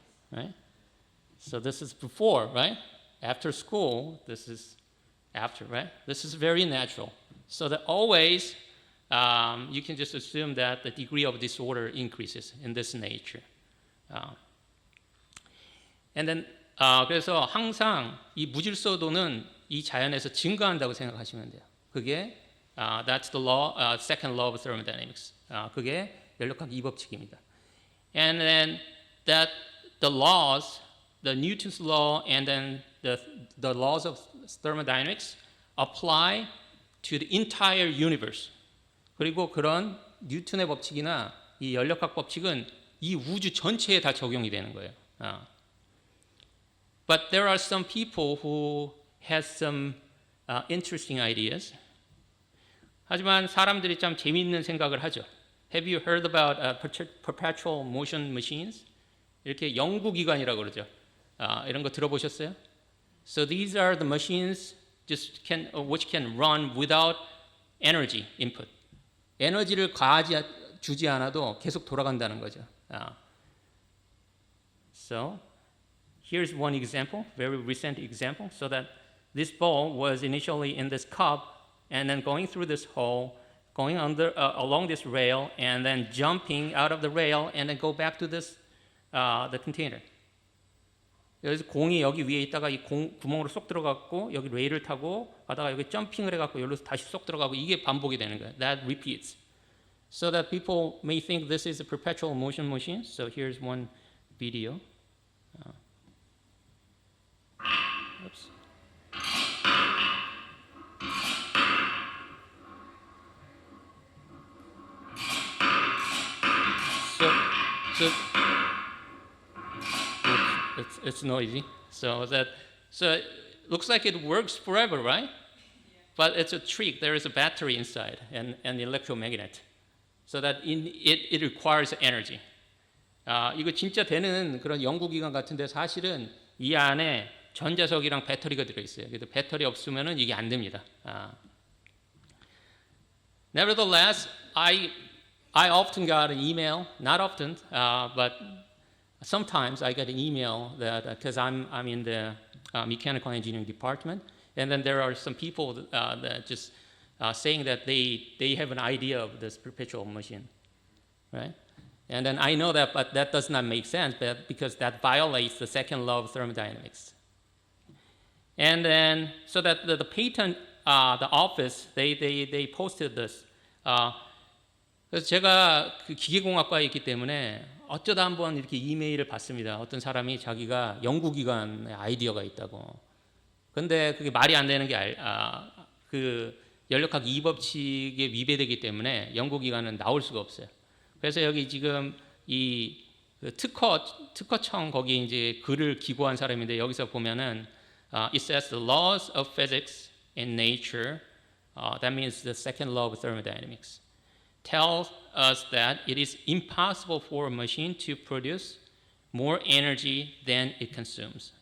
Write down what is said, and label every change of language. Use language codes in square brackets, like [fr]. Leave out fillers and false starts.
[en] right? So this is before, right? After school, this is after, right? This is very natural. So that always you can just assume that the degree of disorder increases in this nature. [ko] And then 그래서 항상 이 무질서도는 이 자연에서 증가한다고 생각하시면 돼요. 그게 [en] that's the law, second law of thermodynamics. [ko] 그게 연력학 2법칙입니다. [en] And then that the laws, the Newton's law, and then the laws of thermodynamics apply to the entire universe. [ko] 그리고 그런 뉴턴의 법칙이나 이 연력학 법칙은 이 우주 전체에 다 적용이 되는 거예요. [en] But there are some people who has some interesting ideas. [ko] 하지만 사람들이 참 재미있는 생각을 하죠. [en] Have you heard about perpetual motion machines? [ko] 이렇게 영구기관이라고 그러죠. 이런 거 들어보셨어요? [en] So these are the machines which can run without energy input. [ko] 에너지를 주지 않아도 계속 돌아간다는 거죠. [en] So here's one example, very recent example. So that this ball was initially in this cup and then going through this hole, going along this rail, and then jumping out of the rail and then go back to this the container. [ko] 여기서 공이 여기 위에 있다가 이 구멍으로 쏙 들어갔고 여기 레일을 타고 가다가 여기 점핑을 해갖고 여기로 다시 쏙 들어가고 이게 반복이 되는 거예요. [en] That repeats. So that people may think this is a perpetual motion machine. So here's one video. Oops. So it's noisy. So it looks like it works forever, right? But it's a trick. There is a battery inside and an electromagnet. So that it requires energy. [ko] 이거 진짜 되는 그런 연구기관 같은데 사실은 이 안에 전자석이랑 배터리가 들어있어요. 그래서 배터리 없으면은 이게 안 됩니다. [en] Nevertheless, I often got an email, not often, but sometimes I get an email that because I'm in the mechanical engineering department, and then there are some people that just saying that they have an idea of this perpetual machine, right? And then I know that, but that does not make sense, because that violates the second law of thermodynamics. And then so that the patent, the office, they posted this. [ko] 그래서 제가 그 기계공학과에 있기 때문에 어쩌다 한번 이렇게 이메일을 받습니다. 어떤 사람이 자기가 연구기관에 아이디어가 있다고. 근데 그게 말이 안 되는 게 그 연력학 2법칙에 위배되기 때문에 연구기관은 나올 수가 없어요. 그래서 여기 지금 이 특허청 거기에 이제 글을 기고한 사람인데 여기서 보면은 [en] it says the laws of physics and nature, that means the second law of thermodynamics, tells us that it is impossible for a machine to produce more energy than it consumes.